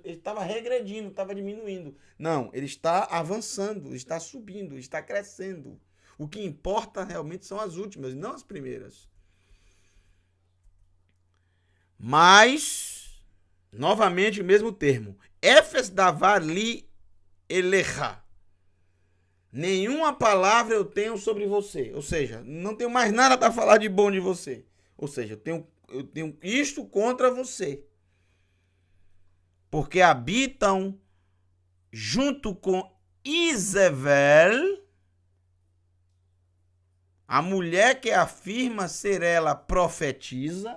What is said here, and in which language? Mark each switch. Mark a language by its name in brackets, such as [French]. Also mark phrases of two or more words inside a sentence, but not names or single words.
[Portuguese] Ele estava regredindo, estava diminuindo. Não, ele está avançando, está subindo, está crescendo. O que importa realmente são as últimas, não as primeiras. Mas, novamente o mesmo termo. [Hebrew] אפס דבר לי עליך. [Portuguese] Nenhuma palavra eu tenho sobre você. Ou seja, não tenho mais nada para falar de bom de você. Ou seja, eu tenho isto contra você. Porque habitam junto com Izevel, a mulher que afirma ser ela profetiza.